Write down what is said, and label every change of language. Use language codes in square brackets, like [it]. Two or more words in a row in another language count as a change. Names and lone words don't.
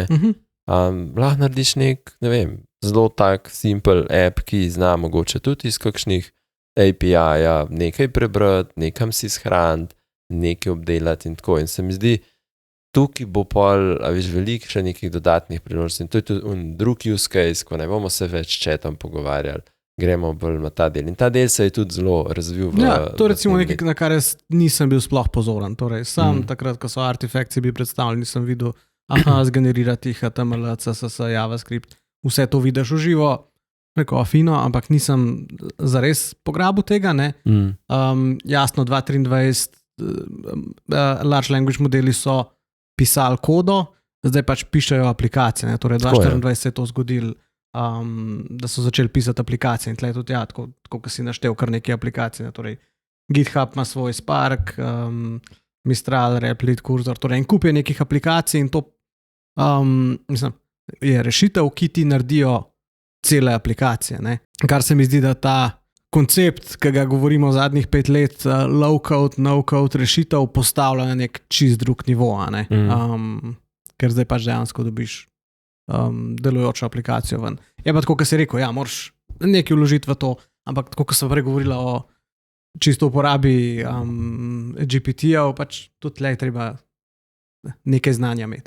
[sl] Lahko narediš ne vem, zelo tak [en] simple app, [sl] ki zna mogoče tudi iz kakšnih API-ja nekaj prebrati, nekam si shraniti, nekaj obdelati in tako. In se mi zdi, tukaj bo pol, veliko še nekih dodatnih priložnosti. In to je tudi drug [en] use case, [sl] ko ne bomo se več chatom pogovarjali, gremo bolj na ta del. In ta del se je tudi zelo razvil. To je recimo nekaj, na kar jaz nisem bil sploh pozoren. Torej, sam takrat, ko so artefakti bili predstavljeni, nisem videl, zgenerirati HTML, CSS, JavaScript, vse to vidiš v živo, neko fino, ampak nisem zares pograbil tega, ne. Jasno, 2023 [en] large language modeli [sl] so pisali kodo, zdaj pač pišejo aplikacije, ne. Torej 2024 se je to zgodilo, da so začeli pisati aplikacije in tle tudi, tako kot si naštel kar nekaj aplikacij, ne. Torej GitHub ima svoj Spark, Mistral, Replit, Cursor, torej en kup je nekih aplikacij in to mislim, je rešitev, ki ti naredijo cele aplikacije, ne. Kar se mi zdi, da ta koncept, ki ga govorimo zadnjih 5 let, [en] low-code, no-code [sl] rešitev postavlja na nek čist drug nivo, ne. Ker zdaj pač dejansko dobiš delujočo aplikacijo ven. Je pa tako, kot si rekel, moraš nekaj vložiti v to, ampak tako, kot sem prej govorila o čisto uporabi GPT-jev, pač tudi tle je treba nekaj znanja imeti.